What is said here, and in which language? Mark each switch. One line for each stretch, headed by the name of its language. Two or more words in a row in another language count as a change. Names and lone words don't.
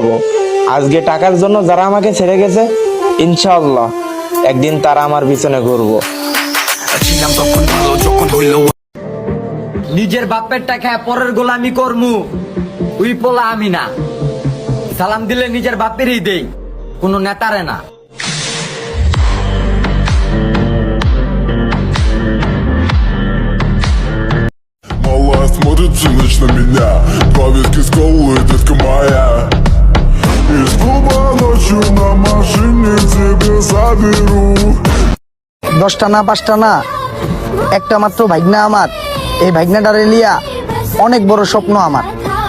Bangla: আজকে টাকার জন্য যারা আমাকে ছেড়ে গেছে, ইনশাআল্লাহ একদিন তারা আমার পিছনে ঘুরবো। নিজের বাপের টাকা পরের গোলামি করমু, উই পোলা আমি না। সালাম দিলে নিজের বাপেরই দেই, কোনো নেতারে না।
Russian: Малая смотрит всю ночь на меня. Два виски с колой, детка моя. Из клуба ночью на машине тебе заберу.
Bangla: 10টা না 5টা না, একটা মাত্র ভাগনা আমার। এই ভাগনাটারে লিয়া অনেক বড় স্বপ্ন আমার।